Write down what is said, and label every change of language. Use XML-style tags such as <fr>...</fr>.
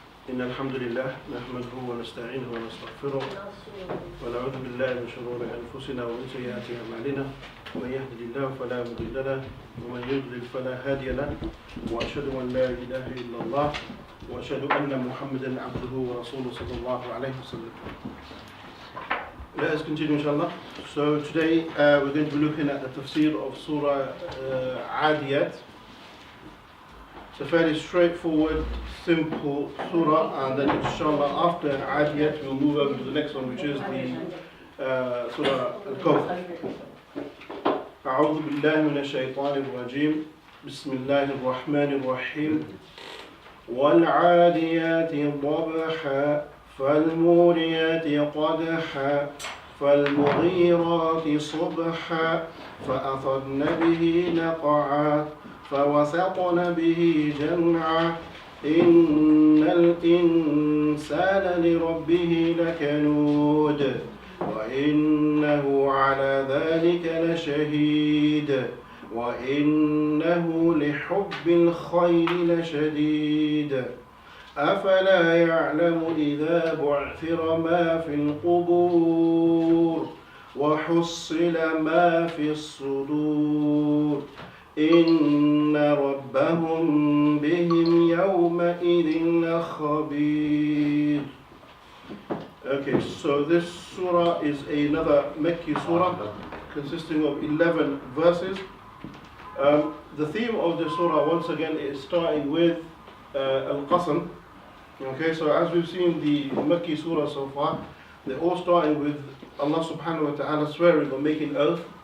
<ar>إن الحمد لله نحمده ونستعينه ونستغفره ونعوذ بالله من شرور أنفسنا ومن سيئات أعمالنا من يهده الله فلا مضل له ومن يضلل فلا هادي له وأشهد أن لا إله إلا الله وأشهد أن محمدا عبده ورسوله صلى الله عليه وسلم.</ar> <en>Let us continue inshallah. So today we're going to be looking at the tafseer of Surah Al Adiyat. It's a fairly straightforward, simple surah, and then inshallah after Adiyat we'll move over to the next one, which is the Surah Al Kawthar.</en> <ar>أعوذ بالله من الشيطان الرجيم بسم الله الرحمن الرحيم والعاديات ضبحا فالموريات قدحا فالمغيرات صبحا فأثرن به نقعا فوسطن به جمعا إن الإنسان لربه لكنود وإنه على ذلك لشهيد وإنه لحب الخير لشديد أفلا يعلم إذا بعثر ما في القبور وحصل ما في الصدور إن ربهم بهم يومئذ لخبير.</ar> <en>Okay, so this surah is another Mekki surah consisting of 11 verses. The theme of the surah once again is starting with Al-Qasam. Okay, so as we've seen the Mekki surah so far, they're all starting with Allah subhanahu wa ta'ala swearing or making oath.</en>